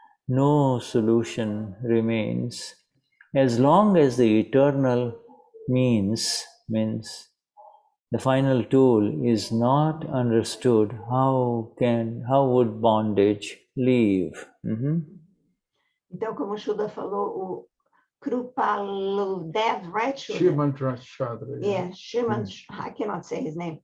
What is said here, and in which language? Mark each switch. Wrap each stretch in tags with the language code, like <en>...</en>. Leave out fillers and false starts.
<en>No solution remains. As long as the eternal means the final tool is not understood, how would bondage leave?</en> <pt>Então, como o Shuddha falou, o Kripaludev,</pt> <en>right, Shuddha? Srimad Rajchandra. Yeah, Srimad, I cannot say his name.</en>